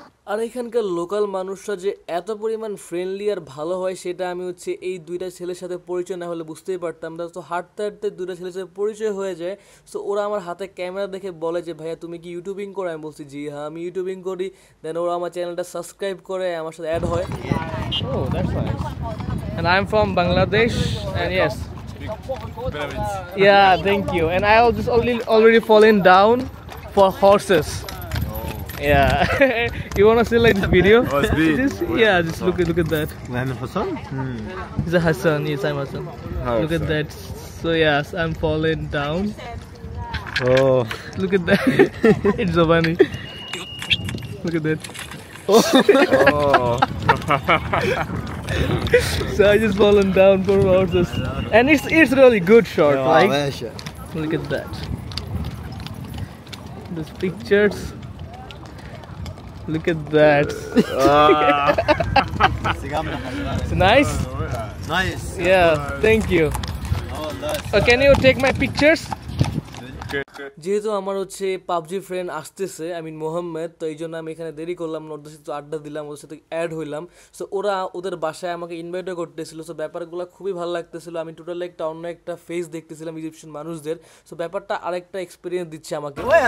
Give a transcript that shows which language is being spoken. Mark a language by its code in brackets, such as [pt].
[bn] আর এখানকার লোকাল মানুষরা যে এত পরিমাণ ফ্রেন্ডলি আর ভালো হয়, সেটা আমি হচ্ছে এই দুইটা ছেলের সাথে পরিচয় না হলে বুঝতেই পারতাম না। তো হাঁটতে হাঁটতে দুইটা ছেলের সাথে পরিচয় হয়ে যায়। সো ওরা আমার হাতে ক্যামেরা দেখে বলে যে ভাইয়া তুমি কি ইউটিউবিং করো? আমি বলছি জি হ্যাঁ আমি ইউটিউবিং করি। দেন ওরা আমার চ্যানেলটা সাবস্ক্রাইব করে আমার সাথে অ্যাড হয়। [en] Oh, that's nice. And I'm from Bangladesh, and yes. Yeah, thank you. And I just already fallen down for horses. Yeah. You wanna see like this video? Oh, it's big. Yeah, just look at that. Man, Hassan? It's a Hassan. Yes, I'm Hassan. Look at that. So yes, I'm falling down. Oh. Look at that. It's so funny. Look at that. Oh. So I just fallen down for horses, and it's really good shot. Like, look at that. These pictures. Look at that. It's nice. Nice. Yeah. Thank you. Can you take my pictures? [bn] যেহেতু আমার হচ্ছে PUBG friend আসতেছে, I mean Mohammad, তো এই জন্য আমি এখানে দেরি করলাম না, ওদের সাথে আড্ডা দিলাম, ওদের সাথে অ্যাড হইলাম। সো ওরা ওদের বাসায় আমাকে ইনভাইটও করতেছিল। সো ব্যাপারগুলো খুবই ভালো লাগতেছিল। আমি টোটালি অন্য একটা ফেস দেখতেছিলাম ইজিপশিয়ান মানুষদের। সো ব্যাপারটা আরেকটা এক্সপিরিয়েন্স দিচ্ছে আমাকে।